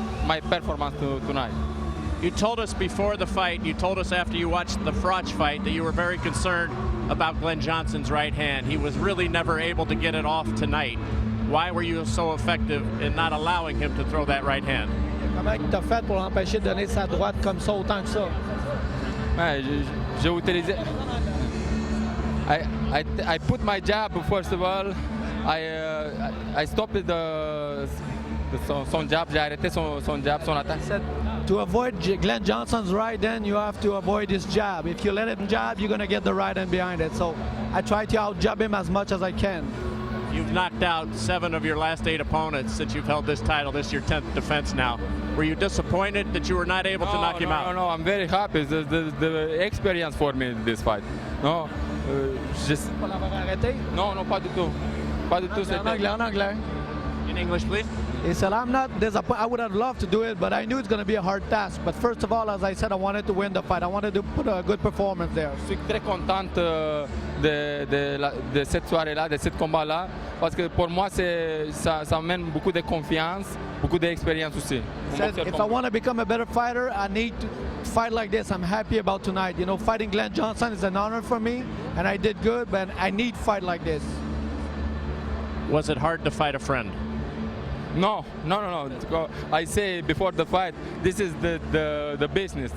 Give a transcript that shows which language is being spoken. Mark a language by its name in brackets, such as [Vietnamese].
[English] my performance tonight. You told us before the fight, you told us after you watched the Froch fight that you were very concerned about Glen Johnson's right hand. He was really never able to get it off tonight. Why were you so effective in not allowing him to throw that right hand? [French] Comment tu as fait pour l'empêcher de donner sa droite comme ça autant que ça? J'ai utilisé. [English] I put my jab first of all. I stopped [French] son jab. J'ai arrêté son jab, son attaque. [English] To avoid Glen Johnson's right hand, you have to avoid his jab. If you let him jab, you're going to get the right hand behind it. So I try to out-jab him as much as I can. You've knocked out 7 of your last 8 opponents since you've held this title. This is your 10th defense now. Were you disappointed that you were not able to knock him out? No, I'm very happy. The experience for me in this fight. No, just... No, [French] pas du tout. Pas du tout. En anglais. [English] In English, please. He said, I'm not disappointed. I would have loved to do it, but I knew it's going to be a hard task. But first of all, as I said, I wanted to win the fight. I wanted to put a good performance there. [French] Je suis très contente de cette soirée-là, de ce combat-là, parce que pour moi, ça amène beaucoup de confiance, beaucoup d'expérience aussi. [English] If I want to become a better fighter, I need to fight like this. I'm happy about tonight. You know, fighting Glen Johnson is an honor for me, and I did good, but I need fight like this. Was it hard to fight a friend? No. I say before the fight, this is the business.